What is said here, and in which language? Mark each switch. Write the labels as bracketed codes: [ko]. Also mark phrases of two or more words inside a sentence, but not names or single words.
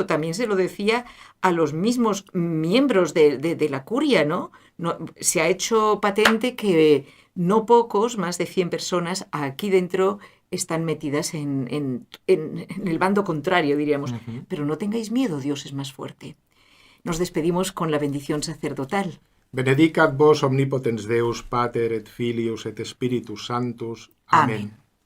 [es] También se lo decía a los mismos miembros de la curia, ¿no? Se ha hecho patente que no pocos, más de 100 personas aquí dentro están metidas en el bando contrario, diríamos. Uh-huh. Pero no tengáis miedo, Dios es más fuerte. Nos despedimos con la bendición sacerdotal. [la] Benedicat vos omnipotens Deus, Pater et Filius et Spiritus Sanctus. [es] Amén.